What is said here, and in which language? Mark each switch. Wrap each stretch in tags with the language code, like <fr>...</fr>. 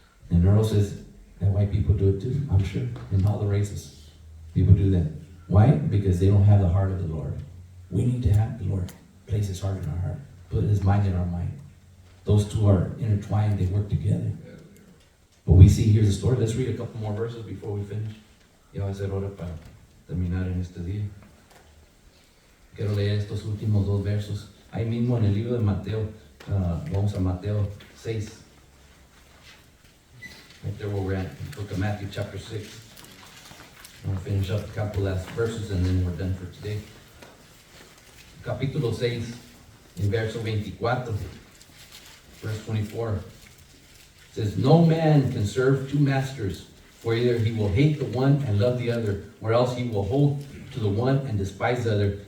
<en>And Earl says that white people do it too, I'm sure. In all the races, people do that. Why? Because they don't have the heart of the Lord. We need to have the Lord place His heart in our heart, put His mind in our mind. Those two are intertwined, they work together. But we see here's the story. Let's read a couple more verses before we finish.</en> <es>Ya va a ser hora para terminar en este día. Quiero leer estos últimos dos versos. Ahí mismo en el libro de Mateo, vamos a Mateo 6.</es> <en>Right there where we're at, the book of Matthew chapter 6. I'm going to finish up a couple last verses and then we're done for today.</en> <es>Capítulo 6, en verso 24,</es> <en>verse 24. It says, no man can serve two masters, for either he will hate the one and love the other, or else he will hold to the one and despise the other.</en>